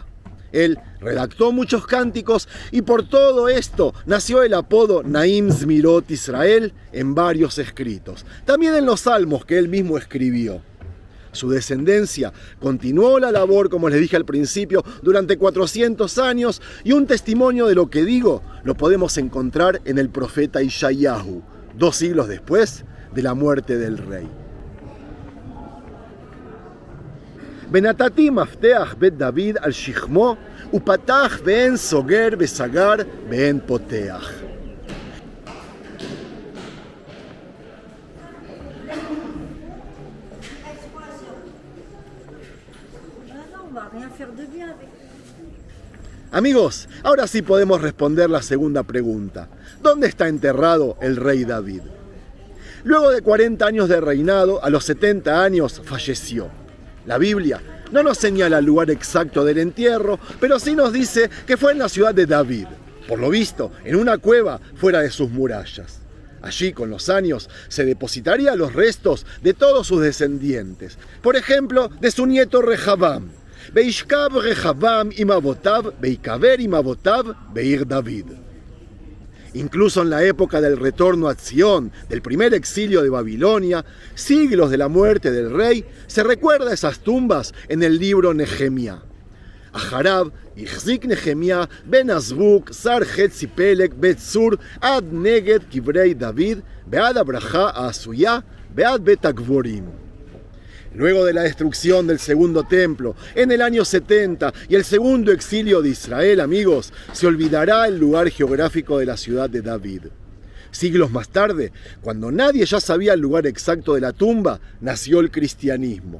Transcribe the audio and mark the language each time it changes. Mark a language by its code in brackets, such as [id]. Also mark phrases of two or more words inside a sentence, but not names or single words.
[es] Él redactó muchos cánticos y por todo esto nació el apodo Naim Zmirot Israel en varios escritos, también en los salmos que él mismo escribió. Su descendencia continuó la labor, como les dije al principio, durante 400 años y un testimonio de lo que digo lo podemos encontrar en el profeta Yeshayahu, 2 siglos después de la muerte del rey. [he] ונתתי מפתח בית דוד על שכמו ופתח ואין סוגר וסגר ואין פותח. [es] Amigos, ahora sí podemos responder la segunda pregunta. ¿Dónde está enterrado el rey David? Luego de 40 años de reinado, a los 70 años falleció. La Biblia no nos señala el lugar exacto del entierro, pero sí nos dice que fue en la ciudad de David, por lo visto, en una cueva fuera de sus murallas. Allí, con los años, se depositarían los restos de todos sus descendientes, por ejemplo, de su nieto Rehabam. [he] וישכב רחבעם עם אבותיו ויקבר עם אבותיו בעיר דוד. [es] Incluso en la época del retorno a Sion, del primer exilio de Babilonia, siglos de la muerte del rey, se recuerda esas tumbas en el libro Nehemia. [he] אחריו החזיק נחמיה בן עזבוק שר חצי פלך בית צור עד נגד קברי דוד ועד הברכה העשויה ועד בית הגבורים. [es] Luego de la destrucción del segundo templo, en el año 70 y el segundo exilio de Israel, amigos, se olvidará el lugar geográfico de la ciudad de David. Siglos más tarde, cuando nadie ya sabía el lugar exacto de la tumba, nació el cristianismo.